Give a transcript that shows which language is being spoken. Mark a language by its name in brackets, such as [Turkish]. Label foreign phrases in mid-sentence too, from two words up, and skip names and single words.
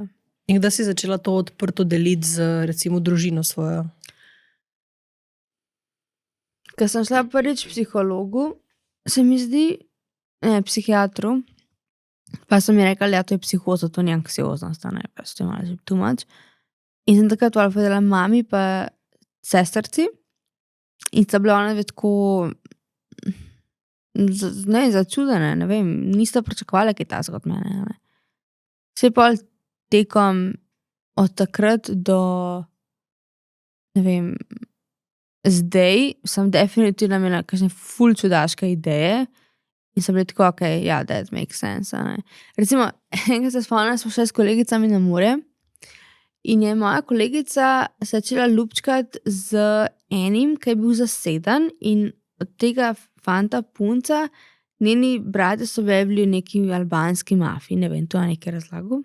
[Slovenian] In kdaj si začela to odprto deliti z, recimo, družino svojo? Ko sem šla prvič psihologu, se mi zdi, psihiatru, pa so mi rekli, ja, to je psihoza, to ni anksioznost, ne, pa to je malo [English] too much. [Slovenian] In sem takrat povedala mami pa sestrci in sta bila ona tako, ne, začudene, ne vem, nista pričakovali kaj takega od mene, ne. Se pol tekom od takrat do, ne vem, zdaj sem definitivno imela kakšne ful čudaške ideje in sem bila tako, ok, ja, [English] that makes sense, [Slovenian] ne. Recimo, enkrat se spomnim, smo šli s kolegicami na morje in je moja kolegica začela lupčkati z enim, ki je bil zaseden, in od tega fanta punca, njeni bratje so bili v neki albanski mafiji, ne vem, to je nekaj razlagal.